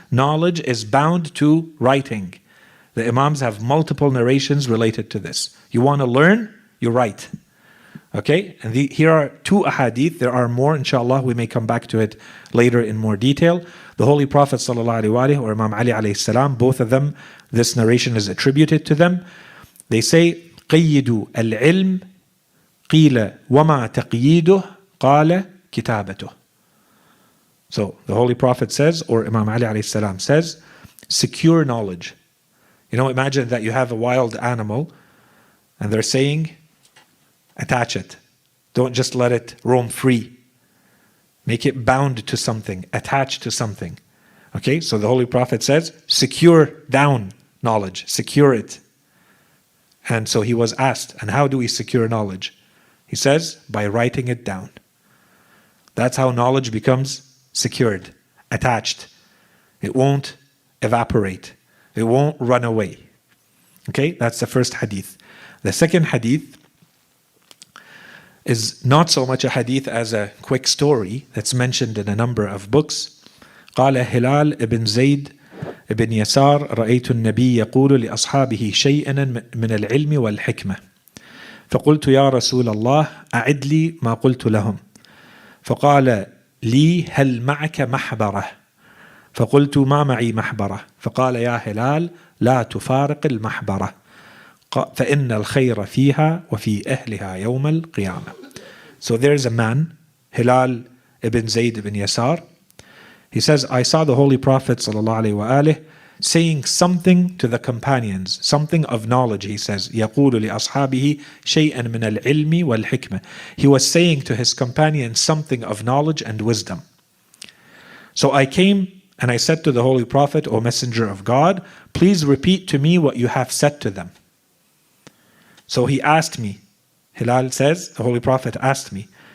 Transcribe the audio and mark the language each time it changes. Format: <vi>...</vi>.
<en>Knowledge is bound to writing. The Imams have multiple narrations related to this. You want to learn, you write. Okay? And here are two ahadith. There are more, inshallah. We may come back to it later in more detail. The Holy Prophet ﷺ or Imam Ali alayhi salam, both of them, this narration is attributed to them.</en> <ar>They say, قَيِّدُوا الْعِلْمِ قِيلَ وَمَا تَقْيِيدُهُ قَالَ كِتَابَتُهُ.</ar> <en>So the Holy Prophet says, or Imam Ali alayhi salam says, secure knowledge. You know, imagine that you have a wild animal and they're saying, attach it. Don't just let it roam free. Make it bound to something, attached to something. Okay, so the Holy Prophet says, secure down knowledge, secure it. And so he was asked, and how do we secure knowledge? He says, by writing it down. That's how knowledge becomes secured, attached. It won't evaporate. It won't run away. Okay, that's the first hadith. The second hadith is not so much a hadith as a quick story that's mentioned in a number of books.</en> <ar>قال هلال ابن زيد ابن يسار رأيت النبي يقول لأصحابه شيئا من العلم والحكمة فقلت يا رسول الله أعد لي ما قلت لهم فقال لي هل معك محبرة فقلت ما معي محبرة فقال يا هلال لا تفارق المحبرة فإن الخير فيها وفي أهلها يوم القيامة.</ar> <en>So there's a man, Hilal ibn Zayd ibn Yasar. He says, I saw the Holy Prophet ﷺ saying something to the companions, something of knowledge. He says,</en> <ar>يقول لأصحابه شيئا من العلم والحكمة.</ar> <en>He was saying to his companions something of knowledge and wisdom. So I came and I said to the Holy Prophet, O Messenger of God, please repeat to me what you have said to them. So he asked me, Hilal says, the Holy Prophet asked me.</en>